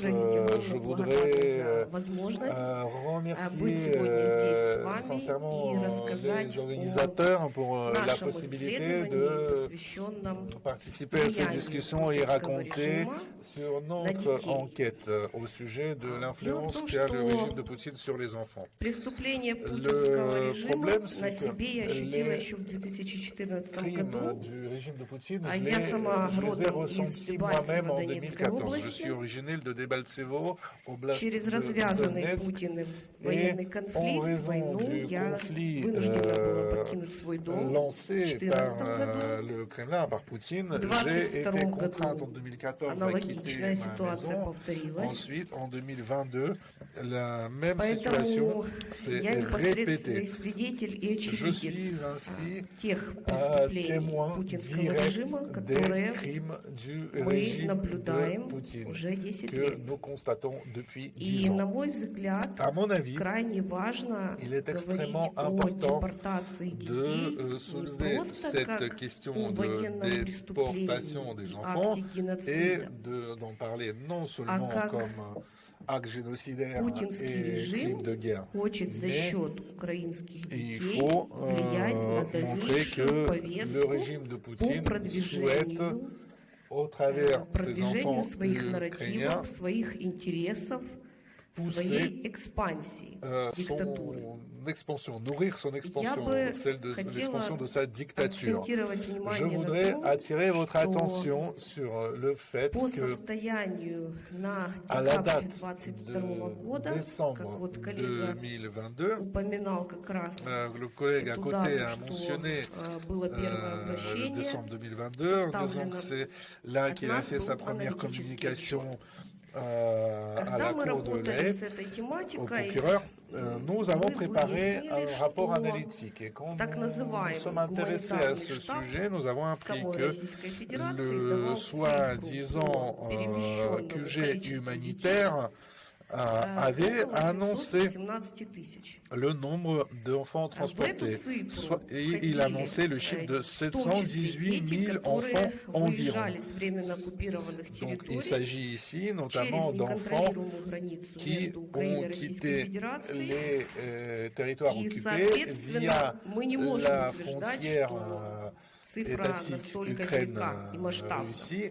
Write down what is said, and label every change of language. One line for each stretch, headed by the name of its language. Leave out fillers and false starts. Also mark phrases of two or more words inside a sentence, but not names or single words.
French: Je voudrais remercier sincèrement les organisateurs pour la possibilité de participer à cette discussion et raconter sur notre enquête au sujet de l'influence qu'a le régime de Poutine sur les enfants. Le problème, c'est que les crimes du régime de Poutine, je les ai reçus ressenti moi-même en 2014. Je suis originaire de Debaltsevo, oblast
Russian: Через
French: de
Russian: развязанный
French: Donetsk,
Russian: Путиным
French: et
Russian: военный
French: en
Russian: конфликт,
French: raison
Russian: войну,
French: du
Russian: я
French: conflit
Russian: вынуждена была покинуть свой дом в
French: lancé par
Russian: 2014 году.
French: le Kremlin, par Poutine,
Russian: В
French: j'ai été
Russian: 22
French: contrainte en
Russian: году
French: 2014 à quitter
Russian: аналогичная
French: ma
Russian: ситуация
French: maison.
Russian: повторилась.
French: Ensuite, en 2022, la même
Russian: Поэтому
French: situation s'est
Russian: я непосредственный
French: répétée.
Russian: свидетель и
French: Je
Russian: очевидец
French: suis ainsi
Russian: тех
French: un
Russian: преступлений
French: témoin
Russian: путинского
French: direct
Russian: режима,
French: des
Russian: которые
French: crimes du
Russian: мы
French: régime de
Russian: наблюдаем
French: Poutine
Russian: уже 10
French: que
Russian: лет.
French: nous constatons depuis
Russian: И,
French: 10
Russian: на
French: ans.
Russian: мой взгляд,
French: À mon avis,
Russian: крайне важно
French: il est
Russian: говорить
French: extrêmement
Russian: о
French: important
Russian: депортации детей
French: de
Russian: не
French: soulever
Russian: просто
French: cette
Russian: как
French: question
Russian: о
French: de
Russian: военном
French: déportation des
Russian: преступлении,
French: enfants
Russian: акте
French: et
Russian: геноцида.
French: d'en parler non seulement
Russian: как
French: comme acte génocidaire
Russian: Путинский
French: et
Russian: режим
French: crime de guerre,
Russian: хочет за
French: mais
Russian: счет украинских
French: il
Russian: детей
French: faut
Russian: влиять на
French: montrer que
Russian: дальнейшую
French: le
Russian: повестку
French: régime de
Russian: по
French: Poutine souhaite,
Russian: продвижению,
French: au travers de ses
Russian: продвижению
French: enfants
Russian: своих
French: ukrainiens,
Russian: нарративов, своих интересов, своей экспансии диктатуры.
French: son expansion, nourrir son expansion,
Russian: бы
French: celle de
Russian: хотела
French: l'expansion de sa dictature.
Russian: акцентировать
French: Je
Russian: внимание на
French: voudrais
Russian: том,
French: attirer votre
Russian: что
French: attention sur le fait
Russian: по
French: que
Russian: состоянию на
French: à la
Russian: декабрь
French: date
Russian: 2022
French: de
Russian: года, как
French: décembre
Russian: вот коллега
French: 2022,
Russian: упоминал как раз
French: le collègue à
Russian: эту
French: côté
Russian: дату,
French: a
Russian: что
French: mentionné
Russian: было первое обращение,
French: décembre 2022, en disant que c'est là qu'il a fait sa première communication à
Russian: Когда
French: la
Russian: мы
French: Cour de
Russian: работали
French: l'Aie,
Russian: с этой
French: au
Russian: тематикой,
French: procureur, nous avons préparé
Russian: выяснили,
French: un rapport
Russian: что
French: analytique. Et quand
Russian: так
French: nous
Russian: называемый
French: sommes intéressés à ce
Russian: гуманитарный штаб
French: sujet, nous avons appris
Russian: самой
French: que
Russian: Российской Федерации
French: le
Russian: давал
French: soi-disant
Russian: цифру по перемещенному
French: QG
Russian: количеству
French: humanitaire avait
Russian: около
French: annoncé
Russian: 717 тысяч.
French: le nombre d'enfants transportés. Et il annonçait le chiffre de 718 000 enfants environ. Donc il s'agit ici notamment d'enfants qui ont quitté les territoires occupés via la frontière étatique Ukraine-Russie.